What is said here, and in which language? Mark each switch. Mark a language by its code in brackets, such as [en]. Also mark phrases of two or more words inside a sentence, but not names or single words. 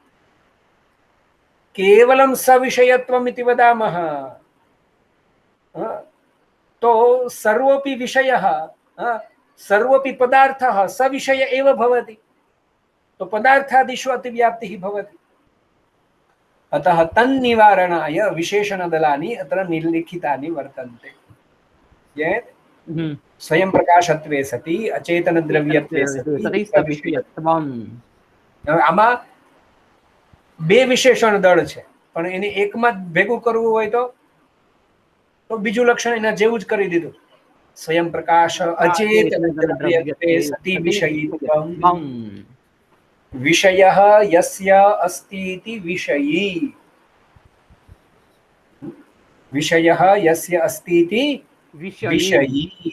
[sa] केवलं सविषयत्वम् इति वदामः तो सर्वोपि विषयः, सर्वोपि पदार्थः सविषय एव भवति, तो पदार्थादिषु अतिव्याप्तिः भवति। अतः तन्निवारणाय विशेषणदलानि अत्र निर्लिखितानि वर्तन्ते। स्वयं प्रकाशत्वे सति अचेतनद्रव्यत्वे सति सविषयत्वम्। [gu] आમાં બે વિશેષણ દળ છે, પણ એને એકમાં ભેગું કરવું હોય તો બીજું લક્ષણ એના જેવું જ કરી દીધું। [sa] स्वयं प्रकाश अचेतनद्रव्यत्वे सति विषयीत्वम्। विषयः यस्य अस्ति इति विषयी, विषयः यस्य अस्ति इति विषयी।